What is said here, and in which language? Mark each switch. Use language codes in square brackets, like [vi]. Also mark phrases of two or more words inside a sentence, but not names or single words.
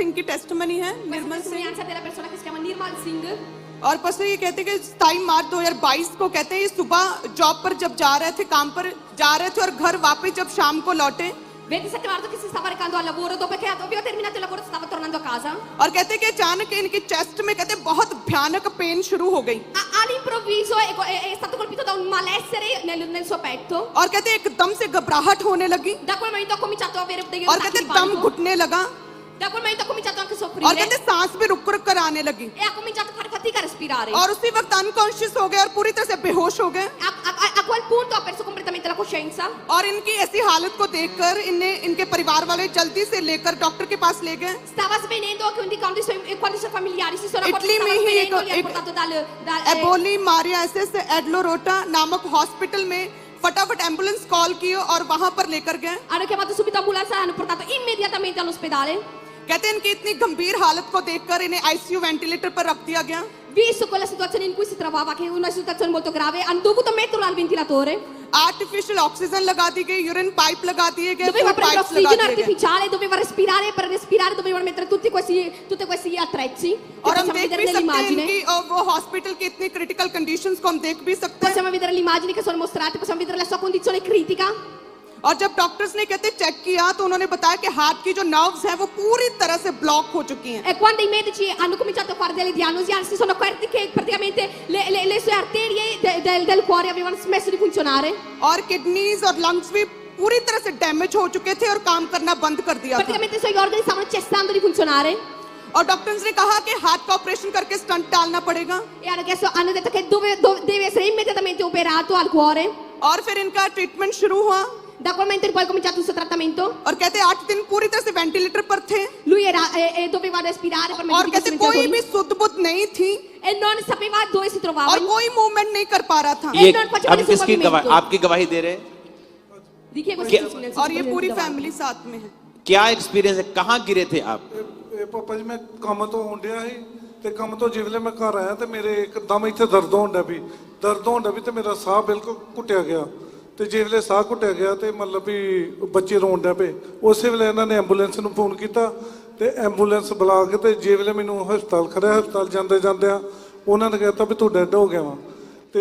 [hi] इनकी टेस्टमनी है निर्मल सिंह। [it] testimonianza della persona che si chiama Nirmal Singh. [hi] और पास्टर ये कहते हैं कि 27 मार्च 2022 को कहते हैं ये सुबह जॉब पर जब जा रहे थे, काम पर जा रहे थे और घर वापस जब शाम को लौटे [it] 27 marzo che si stava recando al lavoro, dopo che aveva terminato il lavoro stava tornando a casa. [hi] और कहते हैं कि अचानक इनके चेस्ट में कहते हैं बहुत भयानक पेन शुरू हो गई। [it] All'improvviso è stato colpito da un malessere nel suo petto. [hi] और कहते हैं एकदम से घबराहट होने लगी। [it] Da quel momento ha cominciato a avere degli [hi] और [it] attacchi [hi] कहते [it] di [hi] हैं दम [it] panico. [hi] घुटने लगा। [it] Da quel momento ha cominciato anche a [hi] और [it] soffrire [hi] कहते हैं सांस भी रुक रुक कर आने लगी। [it] e ha cominciato a fare fatica a respirare. [hi] और उसी वक्त अनकॉन्शियस हो गए और पूरी तरह से बेहोश हो गए। [it] A quel punto ha perso completamente la coscienza. [hi] और इनकी ऐसी हालत को देखकर इनके परिवार वाले जल्दी से लेकर डॉक्टर के पास ले गए। [it] Stava svenendo che quando i suoi familiari si sono accorti [hi] इटली [it] che [hi] में [it] stava [hi] ही [it] svenendo, li ha portato dal [hi] एबोली मारिया एसएस एडलोरोटा नामक हॉस्पिटल में फटाफट [en] ambulance call [hi] की और वहां पर लेकर गए। [it] hanno chiamato subito ambulanza e hanno portato immediatamente all'ospedale. [hi] कहते हैं इनकी इतनी गंभीर हालत को देखकर इन्हें [en] ICU ventilator [hi] पर रख दिया गया। [it] Visto quella situazione in cui si trovava, che è una situazione molto grave, hanno dovuto metterlo al ventilatore. [en] artificial oxygen [hi] लगा दी गई, [en] urine pipe [hi] लगा दिए गए, [it] Doveva [hi] फूड [it] prendere [hi] पाइप्स लगा [it] ossigeno [hi] दिए गए। [it] artificiale, doveva respirare e per respirare dovevano mettere tutti questi attrezzi. [hi] और हम [it] Possiamo [hi] देख [it] vedere [hi] भी सकते हैं [it] nell'immagine. [hi] इनकी वो हॉस्पिटल की इतनी [en] critical conditions [hi] को हम देख भी सकते हैं। [it] Possiamo vedere le immagini che sono mostrate, possiamo vedere la sua condizione critica. [hi] और जब डॉक्टर्स ने कहते चेक किया तो उन्होंने बताया कि हार्ट की जो नर्व्स हैं वो पूरी तरह से ब्लॉक हो चुकी हैं। [it] E quando i medici hanno cominciato a fare delle diagnosi, si sono accorti che praticamente le sue arterie del cuore avevano smesso di funzionare. [hi] और किडनीज और लंग्स भी पूरी तरह से डैमेज हो चुके थे और काम करना बंद कर दिया था। [it] Praticamente i suoi organi stavano cessando di funzionare. [hi] और डॉक्टर्स ने कहा कि हार्ट का ऑपरेशन करके स्टंट डालना पड़ेगा। [it] E hanno detto che deve essere immediatamente operato al cuore. [hi] और फिर इनका ट्रीटमेंट शुरू हुआ। [it] Da quel momento in cui ha cominciato il suo trattamento, [hi] और कहते 8 दिन पूरी तरह से वेंटिलेटर पर थे [it] lui doveva respirare per [hi] और [it] mezzo di [hi] कहते [it] questi [hi] कोई [it] ventilatori [hi] भी सुध बुध नहीं थी [it] e non sapeva dove si trovava. [hi] और कोई मूवमेंट नहीं कर पा रहा था। ये हम किसकी गवाही, आपकी गवाही दे रहे हैं? [it] Di chi è questo testimonianza? [hi] और ये पूरी फैमिली साथ में है। क्या एक्सपीरियंस है, कहाँ गिरे थे आप? [pa] ਪਾਪਾ ਜੀ ਮੈਂ ਕੰਮ ਤੋ ਹੋਂਡਿਆ ਹੀ ਤੇ ਕੰਮ ਤੋ ਜਿਸਲੇ ਮੈਂ ਘਰ ਆਇਆ ਤੇ ਮੇਰੇ ਇਕਦਮ ਇੱਥੇ ਦਰਦ ਹੋਂਡਾ ਭੀ ਤੇ ਮੇਰਾ ਸਾਹ ਬਿਲਕੁਲ ਘੁਟਿਆ ਗਿਆ ਤੇ ਜਿਸਲੇ ਸਾਹ ਘੁਟਿਆ ਗਿਆ ਤੇ ਮਤਲਬ ਭੀ ਬੱਚੇ ਰੋਣ ਡਏ ਪਏ ਉਸ ਵੇਲੇ ਇਨ੍ਹਾਂਨੇ ਐਂਬੂਲੈਂਸ ਨੂੰ ਫ਼ੋਨ ਕੀਤਾ ਤੇ ਐਂਬੂਲੈਂਸ ਬੁਲਾ ਕੇ ਤੇ ਜਿਸਲੇ ਮੈਨੂੰ ਹਸਪਤਾਲ ਖੜੇ ਹਸਪਤਾਲ ਜਾਂਦੇ ਜਾਂਦੇ ਉਨ੍ਹਾਂਨੇ ਕਹਿੰਦਾ ਭੀ ਤੂੰ ਡੈੱਡ ਹੋ ਗਿਆ ਵਾ ਤੇ